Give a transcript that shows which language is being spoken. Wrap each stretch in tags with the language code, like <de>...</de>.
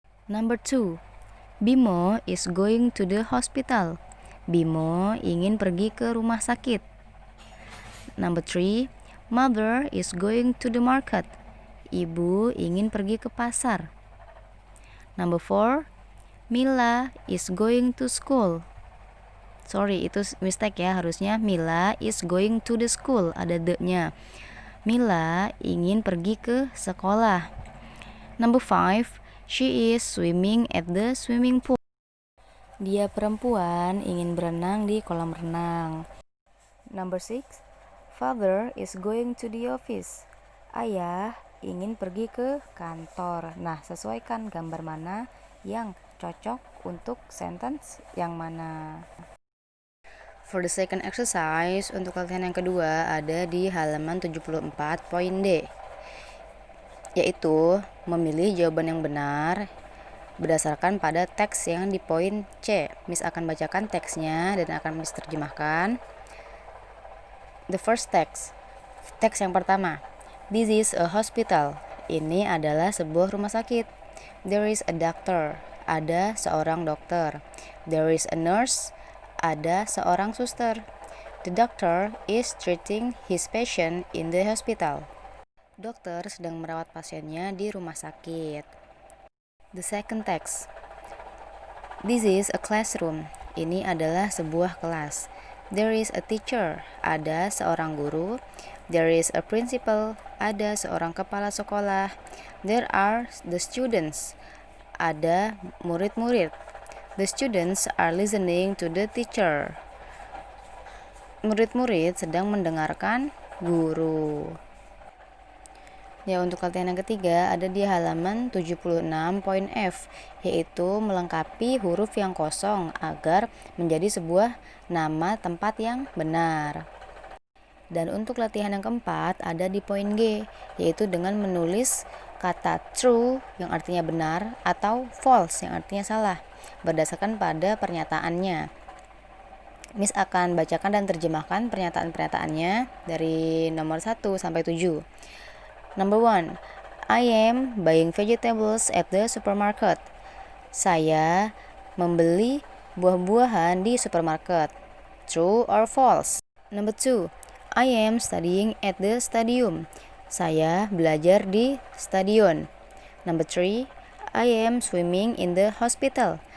<en>Number 2, Bimo is going to the hospital.</en> <id>Bimo ingin pergi ke rumah sakit.</id> <en>Number 3, Mother is going to the market.</en> <id>Ibu ingin pergi ke pasar.</id> <en>Number 4, Mila is going to school.</en> <id>Sorry, itu mistake ya, harusnya</id> <en>Mila is going to the school,</en> <id>ada the-nya. Mila ingin pergi ke sekolah.</id> <en>Number 5, she is swimming at the swimming pool.</en> <id>Dia perempuan ingin berenang di kolam renang.</id> <en>Number 6, Father is going to the office.</en> <id>Ayah ingin pergi ke kantor. Nah, sesuaikan gambar mana yang cocok untuk sentence yang mana.</id> <en>For the second exercise,</en> <id>untuk latihan yang kedua ada di halaman 74 poin D, yaitu memilih jawaban yang benar berdasarkan pada teks yang di poin C. Miss akan bacakan teksnya dan akan Miss terjemahkan.</id> <en>The first text</en> <id>yang pertama,</id> <en>this is a hospital.</en> <id>Ini adalah sebuah rumah sakit.</id> <en>There is a doctor.</en> <id>Ada seorang dokter.</id> <en>There is a nurse.</en> <id>Ada seorang suster.</id> <en>The doctor is treating his patient in the hospital.</en> <id>Dokter sedang merawat pasiennya di rumah sakit.</id> <en>The second text, this is a classroom.</en> <id>Ini adalah sebuah kelas.</id> <en>There is a teacher.</en> <id>Ada seorang guru.</id> <en>There is a principal.</en> <id>Ada seorang kepala sekolah.</id> <en>There are the students.</en> <id>Ada murid-murid.</id> <en>The students are listening to the teacher.</en> <id>Murid-murid sedang mendengarkan guru. Ya, untuk latihan yang ketiga ada di halaman 76 poin F, yaitu melengkapi huruf yang kosong agar menjadi sebuah nama tempat yang benar. Dan untuk latihan yang keempat ada di poin G, yaitu dengan menulis kata true yang artinya benar atau false yang artinya salah berdasarkan pada pernyataannya. Miss akan bacakan dan terjemahkan pernyataan-pernyataannya dari nomor 1 sampai 7.</id> <en>Number 1, I am buying vegetables at the supermarket.</en> <id>Saya membeli buah-buahan di supermarket. True or false? Number 2, I am studying at the stadium. Saya belajar di stadion.</id> <en>Number 3, I am swimming in the hospital.</en>